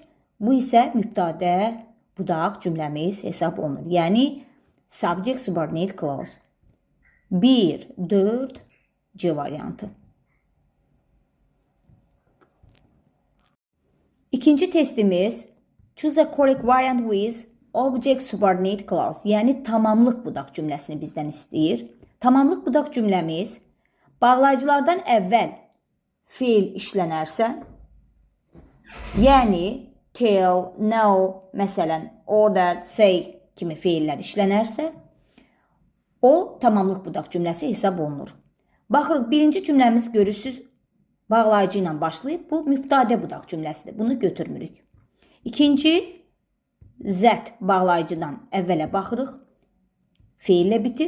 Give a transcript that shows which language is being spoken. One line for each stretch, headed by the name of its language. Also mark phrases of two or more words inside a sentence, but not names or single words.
Azerbaijani: Bu isə mübtədə budaq cümləmiz hesab olunur.
English: Yəni subject subordinate clause.
Azerbaijani: 1, 4, C variantı. İkinci testimiz
English: choose a correct variant with object subordinate clause.
Azerbaijani: Yəni tamamlıq budaq cümləsini bizdən istəyir. Tamamlıq budaq cümləmiz bağlayıcılardan əvvəl feil işlənərsə, yəni tell, know, məsələn, order, say kimi feillər işlənərsə, o tamamlıq budaq cümləsi hesab olunur. Baxırıq, birinci cümləmiz görürsünüz, bağlayıcı ilə başlayıb, bu mübtədə budaq cümləsidir. Bunu götürmürük. İkinci, zət bağlayıcıdan əvvələ baxırıq, feillə bitir.